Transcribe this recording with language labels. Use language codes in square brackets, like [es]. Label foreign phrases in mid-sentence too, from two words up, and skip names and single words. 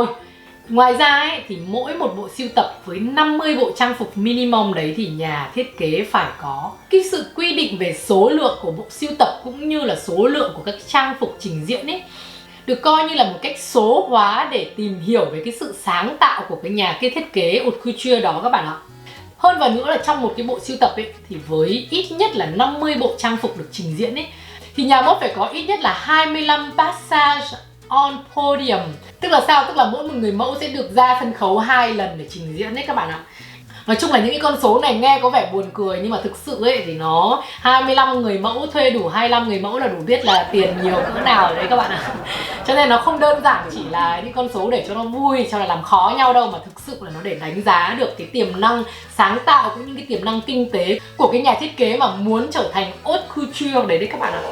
[vi] Ngoài ra ấy, thì mỗi một bộ sưu tập với 50 bộ trang phục minimum đấy thì nhà thiết kế phải có cái sự quy định về số lượng của bộ sưu tập cũng như là số lượng của các trang phục trình diễn ấy, được coi như là một cách số hóa để tìm hiểu về cái sự sáng tạo của cái nhà thiết kế [fr] haute couture [vi] đó các bạn ạ. Hơn vào nữa là trong một cái bộ sưu tập ấy thì với ít nhất là 50 bộ trang phục được trình diễn ấy thì nhà mốt phải có ít nhất là 25 [fr] passage on podium. [vi] Tức là sao? Tức là mỗi một người mẫu sẽ được ra sân khấu 2 lần để trình diễn đấy các bạn ạ. Nói chung là những cái con số này nghe có vẻ buồn cười nhưng mà thực sự ấy thì nó 25 người mẫu thuê đủ 25 người mẫu là đủ biết là tiền nhiều cỡ nào đấy các bạn ạ. Cho nên nó không đơn giản chỉ là những con số để cho nó vui, cho là làm khó nhau đâu, mà thực sự là nó để đánh giá được cái tiềm năng sáng tạo cũng như cái tiềm năng kinh tế của cái nhà thiết kế mà muốn trở thành [fr] haute couture [vi] đấy các bạn ạ.